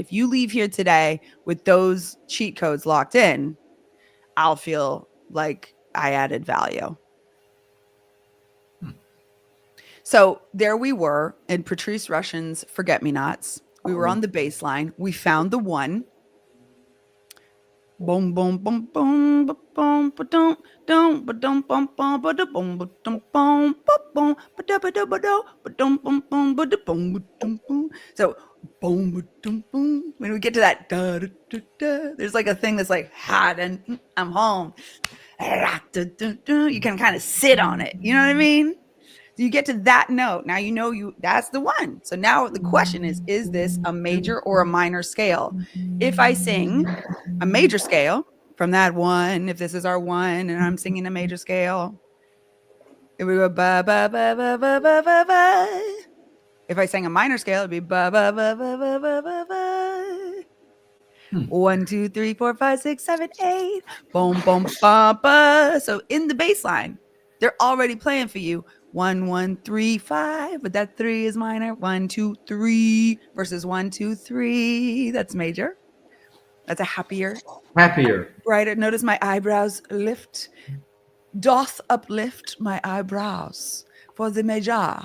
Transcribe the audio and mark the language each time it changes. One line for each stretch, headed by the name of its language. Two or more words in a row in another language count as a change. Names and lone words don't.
English: If you leave here today with those cheat codes locked in, I'll feel like I added value. So there we were in Patrice Rushen's Forget-Me-Nots. We were on the bass line. We found the 1. Boom, boom, boom, boom, boom, boom, ba-dum, dum, ba-dum, bum, bum, ba-da-bum, ba-dum, bum, ba-bum, ba-da-ba-da-ba-da, ba-dum, bum, bum, ba-da-bum, ba-dum, bum. So, boom, ba-dum, boom. When we get to that, da, da, da, da, there's like a thing that's like, hot and I'm home. Da, da, da, da. You can kind of sit on it. You know what I mean? You get to that note. Now you know that's the 1. So now the question is this a major or a minor scale? If I sing a major scale from that 1, if this is our 1 and I'm singing a major scale, it would go ba ba ba ba ba ba ba ba. If I sang a minor scale, it'd be ba ba ba ba ba ba ba ba. 1, 2, 3, 4, 5, 6, 7, 8. Boom, boom, ba ba. So in the bass line, they're already playing for you. 1, 1, 3, 5, but that 3 is minor. 1, 2, 3 versus 1, 2, 3. That's major. That's a happier, brighter. Notice my eyebrows lift. Doth uplift my eyebrows for the major.